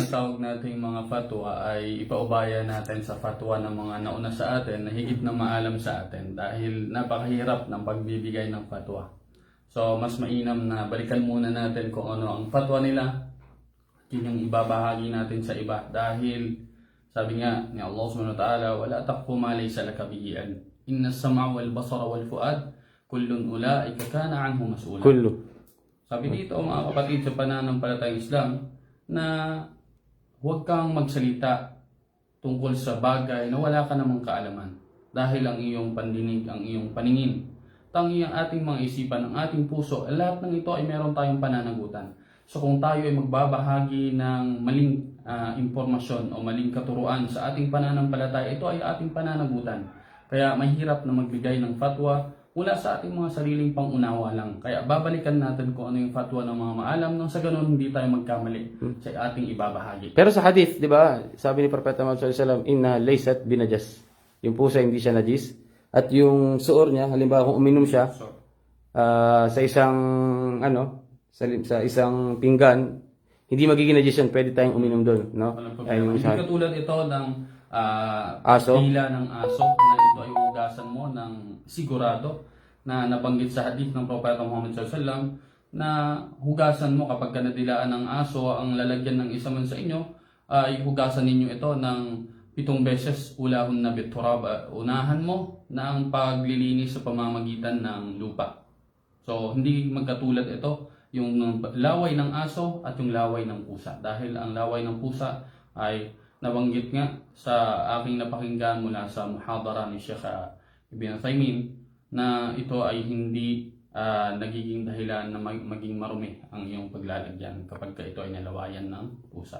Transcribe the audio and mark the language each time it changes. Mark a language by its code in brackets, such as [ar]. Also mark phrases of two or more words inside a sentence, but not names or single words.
[tl] tinatawag nating mga fatwa ay ipaubaya natin sa fatwa ng mga nauna sa atin na higit na maalam sa atin dahil napakahirap ng pagbibigay ng fatwa. So, mas mainam na balikan muna natin kung ano ang fatwa nila, yun yung ibabahagi natin sa iba dahil sabi nga ni Allah [ar] سبحانه وتعالى ولا تقف ما ليس لك به علم. إن السمع والبصر والفؤاد كل أولئك كان عنه مسؤولا. Kullu. [tl] Sabi dito mga kapatid sa pananampalatayang Islam na huwag kang magsalita tungkol sa bagay na wala ka namang kaalaman dahil ang iyong pandinig, ang iyong paningin, tangi ang ating mga isipan, ang ating puso, lahat ng ito ay meron tayong pananagutan. So kung tayo ay magbabahagi ng maling impormasyon o maling katuruan sa ating pananampalataya, ito ay ating pananagutan. Kaya mahirap na magbigay ng fatwa mula sa ating mga sariling pangunawa lang. Kaya babalikan natin kung ano yung fatwa ng mga maalam nang sa ganun hindi tayo magkamali sa ating ibabahagi. Pero sa hadith, di ba, sabi ni Propeta Muhammad [ar] صلى الله عليه وسلم إنها ليست بنجس. [tl] Yung pusa hindi siya najis. At yung suor niya, halimbawa kung uminom siya sa isang sa isang pinggan, hindi magiging najis yun, pwede tayong uminom doon, no? Hindi katulad ito ng aso. Tila ng aso na ito ay hugasan mo ng sigurado na nabanggit sa hadith ng Propeta Muhammad [ar] صلى الله عليه وسلم [tl] na hugasan mo kapag nadilaan ng aso ang lalagyan ng isa man sa inyo ay hugasan ninyo ito ng 7 beses [ar] أولاهن بالتراب. [tl] Unahan mo na ang paglilinis sa pamamagitan ng lupa. So hindi magkatulad ito yung laway ng aso at yung laway ng pusa dahil ang laway ng pusa ay nabanggit nga sa aking napakinggan mula sa muhadara ni Sheikh Ibn Uthaymeen na ito ay hindi nagiging dahilan na maging marumi ang iyong paglalagyan kapag ito ay nalawayan ng pusa.